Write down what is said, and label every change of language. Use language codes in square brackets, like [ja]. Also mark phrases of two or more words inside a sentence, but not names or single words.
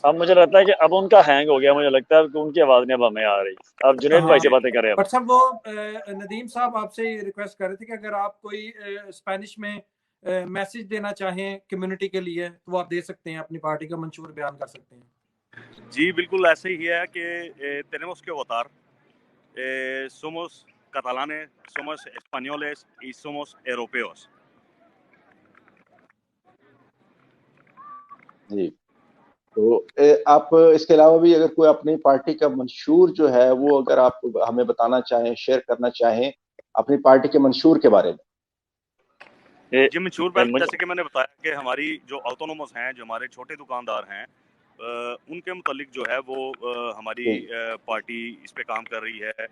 [ur] اب مجھے لگتا ہے کہ اب ان کا ہینگ ہو گیا، مجھے لگتا ہے کہ ان کی آواز نہیں اب ہمیں آ رہی. اب جنید بھائی سے باتیں کریں. اب بٹ صاحب وہ ندیم صاحب آپ سے ریکویسٹ کر رہے تھے کہ اگر آپ کوئی اسپینش میں میسج دینا چاہیں کمیونٹی کے لیے تو وہ آپ دے سکتے ہیں، اپنی پارٹی کا منشور بیان کر سکتے ہیں. جی بالکل ایسے ہی ہے کہ [es] tenemos que votar, somos catalanes, somos españoles y somos europeos. [ur] جی تو آپ اس کے علاوہ بھی اگر کوئی اپنی پارٹی کا منشور جو ہے وہ اگر آپ ہمیں بتانا چاہیں، شیئر کرنا چاہیں اپنی پارٹی کے منشور کے بارے میں. جی منشور پہلے جیسے کہ میں نے بتایا کہ ہماری جو آٹونومس ہیں، جو ہمارے چھوٹے دکاندار ہیں، ان کے متعلق جو ہے وہ ہماری پارٹی اس پہ کام کر رہی ہے.